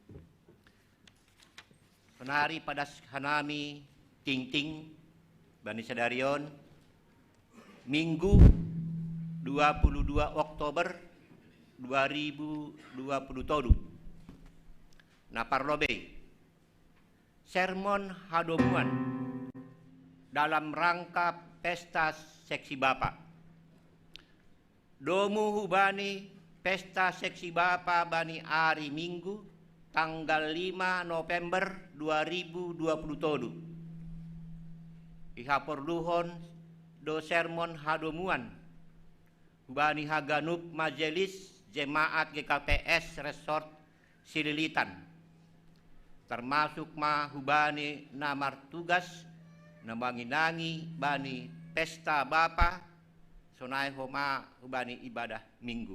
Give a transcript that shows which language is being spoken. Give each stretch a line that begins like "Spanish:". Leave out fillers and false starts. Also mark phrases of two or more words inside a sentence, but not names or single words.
Batak Simalungun: Penari pada hanami ting ting Bani Sadarion. Minggu 22 Oktober 2020 tolu. Naparlobe sermon hadomuan
Indonesian: dalam rangka
Batak Simalungun: pesta seksi Bapa. Domu hubani pesta seksi Bapa bani hari Minggu tanggal 5 November 2020 tolu. Ihaporluhon do sermon hadomuan hubani haganup majelis jemaat GKPS Resort Sililitan, termasuk hubani namar tugas namanginangi bani pesta Bapa sonai homa hubani ibadah Minggu.